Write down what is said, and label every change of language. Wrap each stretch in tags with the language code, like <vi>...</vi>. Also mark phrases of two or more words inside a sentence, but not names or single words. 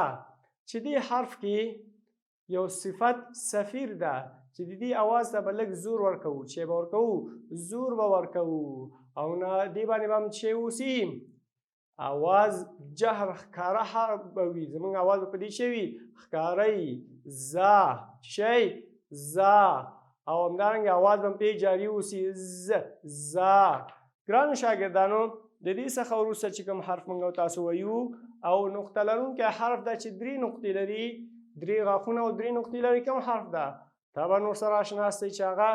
<ps>چې دې حرف کې یو</ps> <ar>صفت صفیر</ar> <ps>ده چې د دې اواز ته به لږ زور ورکوو. چې به ورکوو؟ زور به ورکوو او نه دې باندې به هم چې اوسي اواز جهر ښکاره به وي. زموږ اواز به په دې شی وي ښکاری. ذا. شی ذا. او همدارنګه اواز به هم پرې جاري اوسي. ز. ذا. ګرانو شاګردانو د دې څخه وروسته چې کوم حرف موږ تاسو وایو او نقطه لرونکی حرف دا چې 3 نقطې لري 3 غاښونه او 3 نقطې لري کوم حرف ده طبعا ورسره آشنا یاستئ چې هغه</ps>